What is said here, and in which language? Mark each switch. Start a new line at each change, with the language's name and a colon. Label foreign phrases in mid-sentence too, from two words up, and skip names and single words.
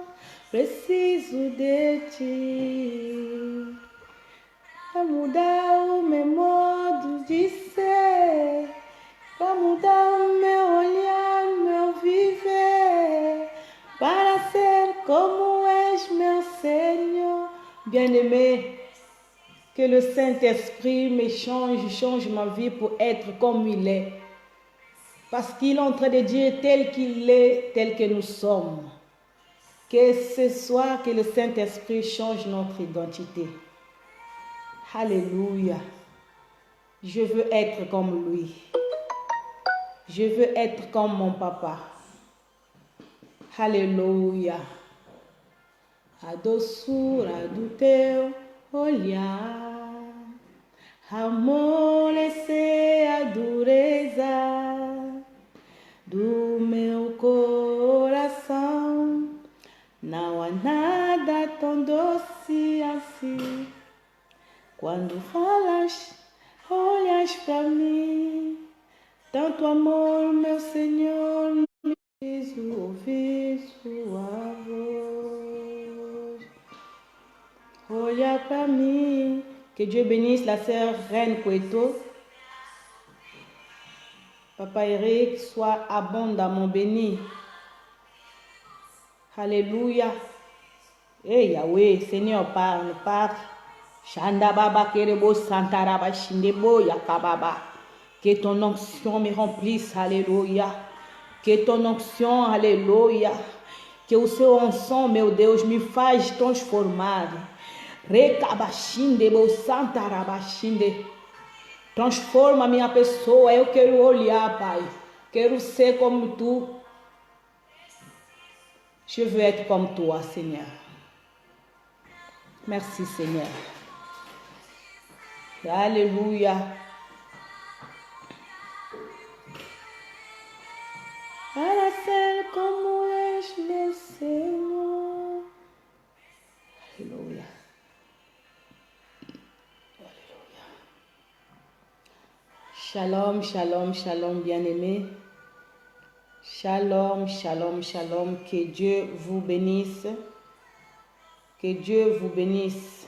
Portuguese: Preciso de ti, para mudar o meu modo de ser, para mudar o meu olhar, meu viver, para ser como és, meu Seigneur.
French: Bien-aimé, que le Saint-Esprit me change ma vie pour être comme il est. Parce qu'il est en train de dire tel qu'il est, tel que nous sommes. Que ce soir, que le Saint-Esprit change notre identité. Alléluia. Je veux être comme lui. Je veux être comme mon papa. Alléluia.
Portuguese: A doçura do teu olhar, amolecer a dureza do meu coração. Não há nada tão doce assim. Quando falas, olhas para mim. Tanto amor, meu Senhor, me fez ouvir sua voz. Olha para mim.
French: Que Dieu bénisse la sœur Reine Cueto. Papa Eric soit abondamment béni. Alléluia. Eh Yahweh, Seigneur, parle, parle. Shanda baba kerebo santaraba shindebo yakababa. Que ton onction me remplisse, alléluia. Que ton onction, alléluia.
Portuguese: Que o seu unção, meu Deus, me faz transformar. Recabashindebo santarabashinde. Transforma a minha pessoa. Eu quero olhar, Pai. Quero ser como tu.
French: Je veux être comme toi, Seigneur. Merci, Seigneur. Alléluia.
Portuguese: Para ser como és, meu Senhor.
French: Alléluia. Alléluia.
Hebrew: Shalom, shalom, shalom, bien-aimés. Shalom, shalom, shalom.
French: Que Dieu vous bénisse. Que Dieu vous bénisse.